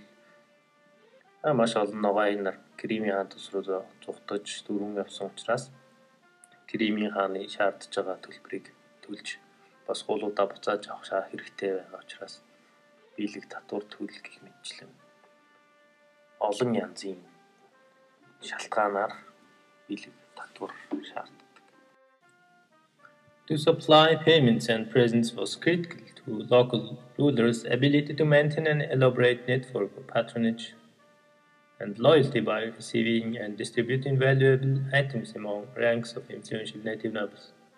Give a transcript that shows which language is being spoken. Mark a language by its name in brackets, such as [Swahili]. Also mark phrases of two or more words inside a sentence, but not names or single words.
[Mongolian] Маш олон ногоон нар Кремийн хаан тус руу зугтаж дөрвөн явсан учраас Кремийн хааны шаардж байгаа төлбөрийг төлж бас хуулуудаа буцааж авах хэрэгтэй байгаа учраас бэлэг татвар төлөх гэх мэтчлэн олон янзын шалтгаанаар бэлэг татвар шаарддаг. [English] To supply payments and presents was critical to local rulers' ability to maintain an elaborate network of patronage and loyalty by receiving and distributing valuable items among ranks of influential native nobles.